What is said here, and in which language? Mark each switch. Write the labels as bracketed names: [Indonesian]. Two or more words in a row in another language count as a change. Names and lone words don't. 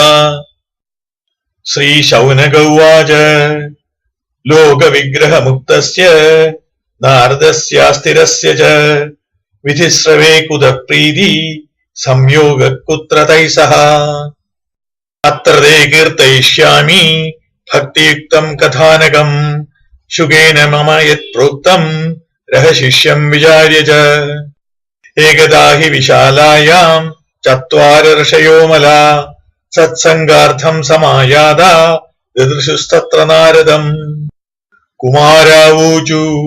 [Sanskrit] ശ്രീ ശൗനക ഉവാച ലോകവിഗ്രഹമുക്തസ്യ നാരദസ്യാസ്ഥിരസ്യ ച വിധിശ്രവേ കുതഃ പ്രീതി സംയോഗ കുത്ര തൈസഹ. അത്ര തേ കീർത്തയിഷ്യാമി ഭക്തിയുക്തം കഥാനകം ശുകേന മമ യത് പ്രോക്തം रहशिष्यं विचार्य च एकदा हि विशालायां चत्वार ऋषयो मला सत्संगार्थं समायाता ददृशुस्तत्र नारदम् कुमारावूचु